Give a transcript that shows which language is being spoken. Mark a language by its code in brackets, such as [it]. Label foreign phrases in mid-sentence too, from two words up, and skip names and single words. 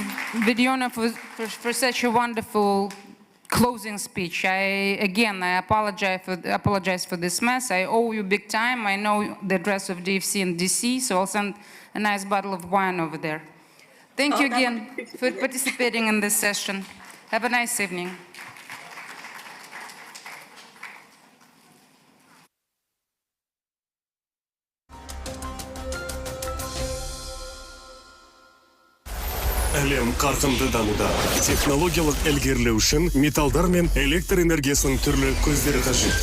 [en] Vidiona, for such a wonderful closing speech. I apologize for this mess. I owe you big time. I know the address of DFC in DC, so I'll send a nice bottle of wine over there. Thank you again for participating in this session. Have a nice evening. [kk] Әлем қарқынды дамуда. Технологиялық ілгерілеу үшін металдар мен электр энергиясының түрлі көздері қажет.